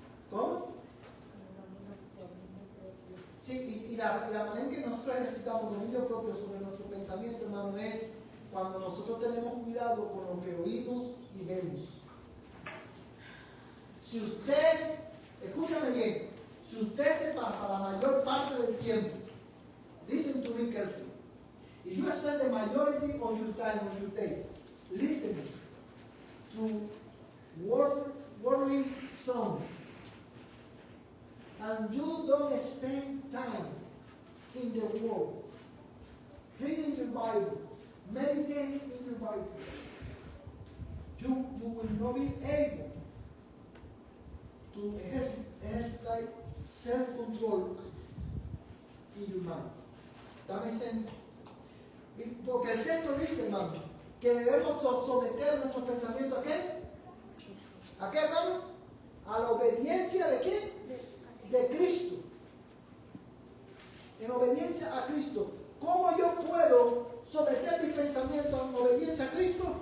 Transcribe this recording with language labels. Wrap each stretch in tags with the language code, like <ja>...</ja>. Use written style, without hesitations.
<es>¿Cómo? Sí, y la manera en que nosotros ejercitamos dominio propio sobre nuestro pensamiento, hermano, es cuando nosotros tenemos cuidado con lo que oímos y vemos. Si usted, escúchame bien, si usted se pasa la mayor parte del tiempo,</es> <en>listen to me carefully, if you spend the majority of your time on your day listening to worldly songs, and you don't spend time in the Word, reading your Bible, meditating in your Bible, you will not be able to exercise self-control in your mind. ¿That makes sense?</en> <es>Porque el texto dice, hermano, que debemos someter nuestros pensamientos ¿a qué? ¿A qué, hermano? A la obediencia de qué? De Cristo. En obediencia a Cristo. ¿Cómo yo puedo someter mis pensamientos en obediencia a Cristo?</es>